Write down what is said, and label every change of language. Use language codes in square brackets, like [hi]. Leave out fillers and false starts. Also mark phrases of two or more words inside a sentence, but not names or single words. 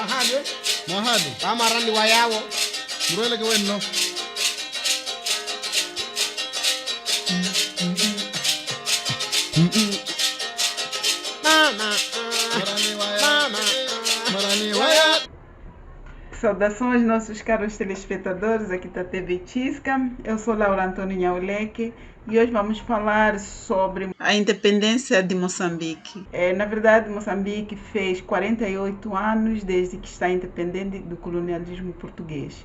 [vmw] Mahadu. Amarandi wayawo. Murele ke wenno. Mama. Marani waya. Mama. Marani waya. [pt] Saudações, nossos caros telespectadores aqui da TV Tisca. Eu sou Laura Antônio Nhauleke e hoje vamos falar sobre a independência de Moçambique. Na verdade, Moçambique fez 48 anos desde que está independente do colonialismo português.